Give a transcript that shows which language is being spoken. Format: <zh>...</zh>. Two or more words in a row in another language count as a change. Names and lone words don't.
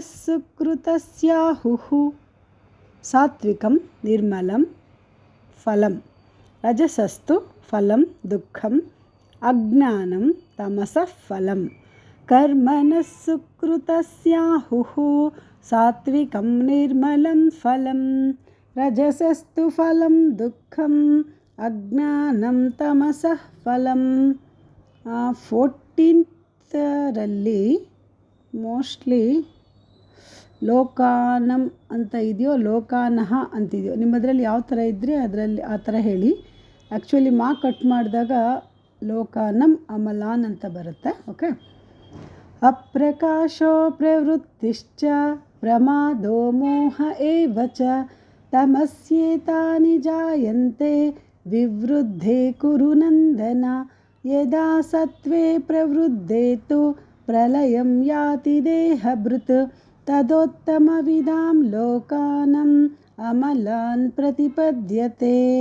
<sa>सुकृतस्याहुः सात्विकं निर्मलं फलं रजसस्तु फलं दुःखम् अज्ञानं तमसः फलं कर्मणः सुकृतस्याहुः सात्विकं निर्मलं फलं रजसस्तु फलं दुःखम् अज्ञानं तमसः फलं</sa> <kn>14th ರಲ್ಲಿ ಮೋಸ್ಟ್ಲಿ ಲೋಕಾನಂ ಅಂತ ಇದೆಯೋ ಲೋಕಾನಃ ಅಂತಿದೆಯೋ ನಿಮ್ಮದರಲ್ಲಿ ಯಾವ ಥರ ಇದ್ದರೆ ಅದರಲ್ಲಿ ಆ ಥರ ಹೇಳಿ</kn> <en>actually cut</en> <kn>ಮಾಡಿದಾಗ</kn> <sa>ಲೋಕಾನಂ ಅಮಲಾನ್</sa> <kn>ಅಂತ ಬರುತ್ತೆ. ಓಕೆ,</kn> <sa>अप्रकाशो प्रवृत्तिश्च प्रमादो मोह एव च तमस्येतानि जायन्ते विवृद्धे कुरु नन्दन यदा सत्त्वे प्रवृद्धे तु प्रलयं याति देहभृत् तदोत्तमविदां लोकानाम् अमलान् प्रतिपद्यते</sa>